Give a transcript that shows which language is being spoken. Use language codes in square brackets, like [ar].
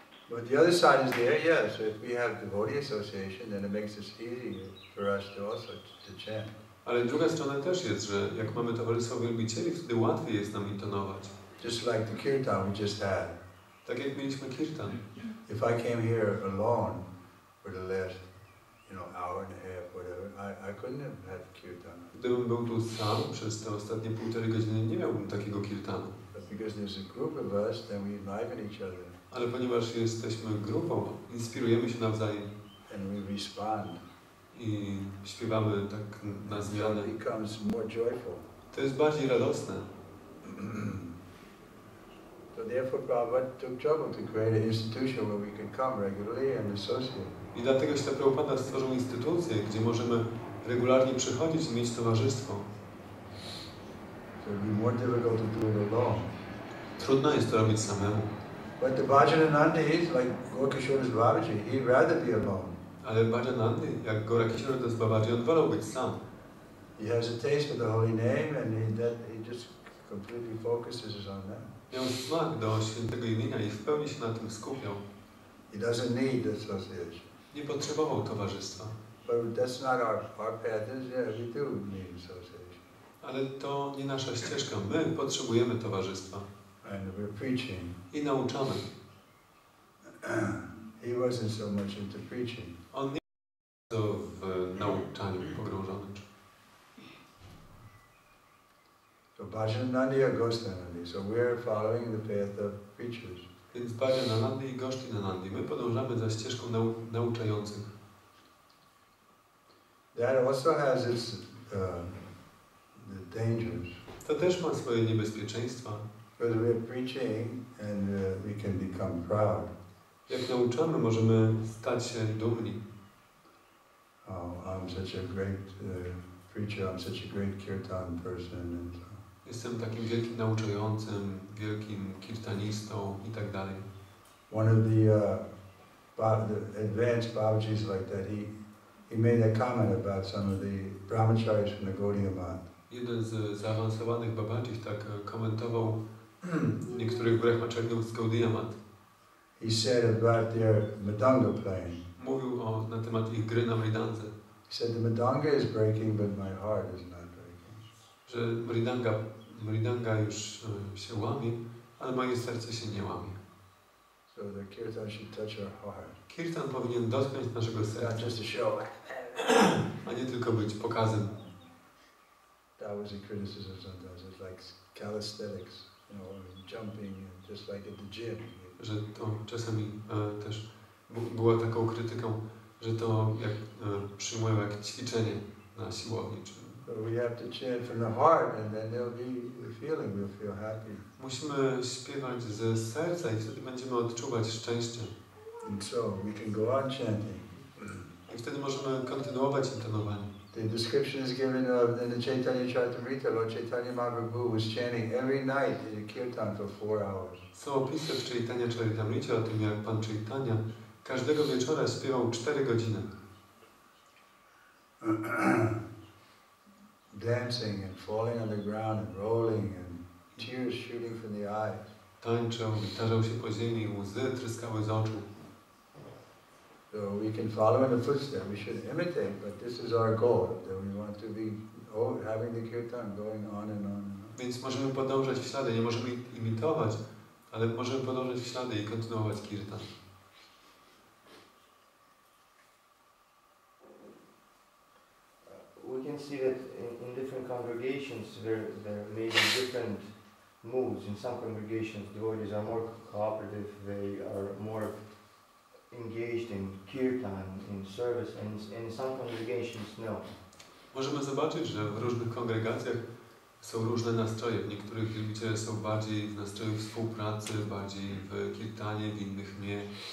[en] But the other side is there, yes. If we have devotee association, then it makes it easier for us to also to chant. [pl] Ale druga strona też jest, że jak mamy towarzystwo wielbicieli, wtedy łatwiej jest nam intonować. [en] Just like the kirtan we just had. [pl] Tak jak mieliśmy kirtan. [en] If I came here alone for the last, hour and a half, whatever, I couldn't have had kirtan. [pl] Gdybym był tu sam przez te ostatnie 1,5 godziny, nie miałbym takiego kirtanu. [en] But because there's a group of us, then we enliven each other. [pl] Ale ponieważ jesteśmy grupą, inspirujemy się nawzajem. [en] And we respond. [pl] I śpiewamy tak na zmianę. [en] It becomes more joyful. [pl] To jest bardziej radosne. [en] So therefore Prabhupada took trouble to create an institution where we can come regularly and associate. [pl] I dlatego Śla Prabhupada stworzył instytucję, gdzie możemy regularnie przychodzić i mieć towarzystwo. [en] So it would be more difficult to do it alone. [pl] Trudno jest to robić samemu. [en] But the Bhajanananda is like Gokishora's Babaji. He'd rather be alone. [pl] Ale Bhajanandy, jak Gorakishora Das Babaji, on wolał być sam. [en] He has a taste for the holy name and he just completely focuses on that. [pl] Miał smak do świętego imienia i w pełni się na tym skupiał. [en] He doesn't need association. [pl] Nie potrzebował towarzystwa. [en] But that's not our path. Yeah, we do need association. [pl] Ale to nie nasza ścieżka. My potrzebujemy towarzystwa. [en] And we're preaching. [pl] I nauczamy. [en] He wasn't so much into preaching. [pl] On nie był w nauczaniu pogrążony. [en] So Bhajanananda or Goswananda. So we're following the path of preachers. [pl] Więc Bhajanananda i Goshtinananda. My podążamy za ścieżką nauczających. [en] That also has its the dangers. [pl] To też ma swoje niebezpieczeństwa. [en] Because we're preaching and we can become proud. [pl] Jak nauczamy, możemy stać się dumni. [en] Oh, I'm such a great preacher. I'm such a great kirtan person. And so. [pl] Jestem takim wielkim nauczającym, wielkim kirtanistą i tak dalej. [en] One of the advanced Babajis like that, he made a comment about some of the brahmacharis from the Gaudiya Math. [pl] Jeden z zaawansowanych babadzich tak komentował niektórych brahmacharyów z Gaudiya Math. [en] He said about their mridanga playing. [pl] Mówił na temat ich gry na mridandze. [en] He said the mridanga is breaking, but my heart is not breaking. [pl] Że mridanga już się łamie, ale moje serce się nie łamie. [en] So the kirtan should touch our heart. [pl] Kirtan powinien dotknąć naszego serca. [en] Not just a show. [pl] A nie tylko być pokazem. [en] That was a criticism sometimes. It's like calisthenics, jumping, and just like at the gym. [pl] Że to czasami też było taką krytyką, że to jak przyjmują jak ćwiczenie na siłowni. [en] But we have to chant from the heart, and then there'll be the feeling. We'll feel happy. [pl] Musimy śpiewać ze serca i wtedy będziemy odczuwać szczęście. [en] And so we can go on chanting. [pl] I wtedy możemy kontynuować intonowanie. [en] The description is given in the Chaitanya Charitamrita. Lord Chaitanya Mahaprabhu was chanting every night in the kirtan for 4 hours. [pl] Są opisy w Chaitanya Charitamricie o tym, jak Pan Chaitanya każdego wieczora śpiewał 4 godziny. [en] Dancing and falling on the ground and rolling and tears shooting from the eyes. [pl] Tańczył i tarzał się po ziemi, łzy tryskały z oczu. [en] So we can follow in the footsteps, we should imitate, but this is our goal, that we want to be having the kirtan going on and on and on. [pl] Więc możemy podążać w ślady, nie możemy imitować, ale możemy podążać w ślady i kontynuować kirtan. [en] We can see that in different congregations they're made in different moods. In some congregations devotees are more cooperative, they are more engaged in kirtan, in service, and in some congregations no. [pl] Możemy zobaczyć, że w różnych kongregacjach są różne nastroje. W niektórych wielbiciele są bardziej w nastroju współpracy, bardziej w kirtanie, w innych nie.